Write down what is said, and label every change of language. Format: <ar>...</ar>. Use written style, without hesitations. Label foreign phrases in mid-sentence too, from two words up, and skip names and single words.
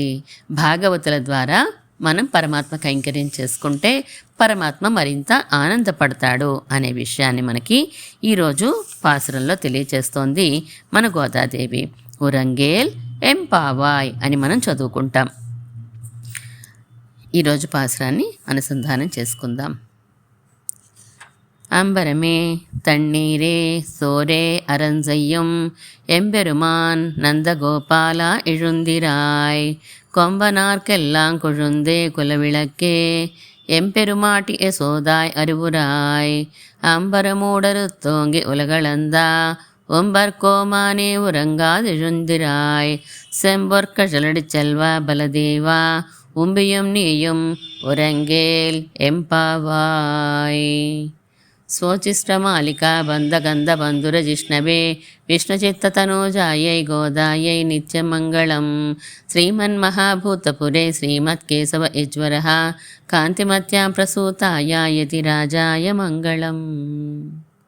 <te>భాగవతుల ద్వారా మనం పరమాత్మ కైంకర్యం చేసుకుంటే పరమాత్మ మరింత ఆనందపడతాడు అనే విషయాన్ని మనకి ఈరోజు పాసురంలో తెలియచేస్తోంది మన గోదాదేవి.</te> <ta>உறங்கேல் எம்பாவாய்</ta> <te>అని మనం చదువుకుంటాం. ఈరోజు పాసురాన్ని అనుసంధానం చేసుకుందాం.</te> <ta>அம்பரமே தண்ணீரே சோரே அரஞ்செய்யும் எம்பெருமான் நந்தகோபாலா எழுந்திராய் கொம்பனார்க்கெல்லாம் கொழுந்தே குலவிளக்கே எம்பெருமாட்டி யசோதாய் அறிவுராய் அம்பரமூடருத்தோங்கி உலகளந்தா ஒம்பர்கோமானே உறங்காதெழுந்திராய் செம்பொற்கழலடி செல்வா பலதேவா உம்பியும் நீயும் உறங்கேல் எம்பாவாய்.</ta> <sa>स्वोचिष्टमालिका बन्धगन्धबन्धुरजिष्णवे विष्णुचित्ततनूजायै गोदायै नित्यमङ्गलं. श्रीमन्महाभूतपुरे श्रीमत्केशव ईश्वरः कान्तिमत्यां प्रसूताय यतिराजाय मङ्गलम्.</sa>